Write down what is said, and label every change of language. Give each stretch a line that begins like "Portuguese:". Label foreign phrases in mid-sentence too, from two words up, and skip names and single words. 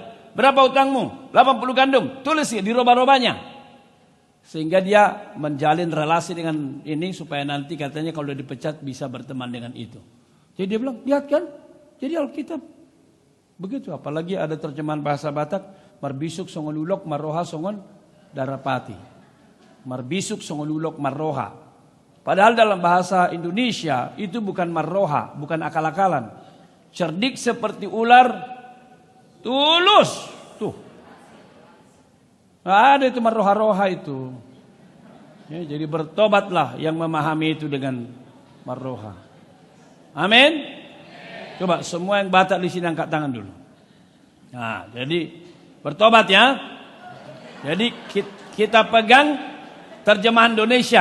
Indonesian: Berapa hutangmu? 80 gandum. Tulis di roba-robanya. Sehingga dia menjalin relasi dengan ini supaya nanti katanya kalau dia dipecat bisa berteman dengan itu. Jadi dia bilang, lihat kan? Jadi Alkitab begitu. Apalagi ada terjemahan bahasa Batak,
Batak Toba: marbisuk songolulok marroha songon darapati. Marbisuk songolulok marroha.
Indonesian: Padahal dalam bahasa Indonesia itu bukan marroha, bukan akal-akalan. Cerdik seperti ular, tulus. Tuh. Ada itu marroha-roha itu. Ya, jadi bertobatlah yang memahami itu dengan marroha. Amin. Coba semua yang Batak di sini angkat tangan dulu. Nah, jadi bertobat ya. Jadi kita pegang terjemahan Indonesia.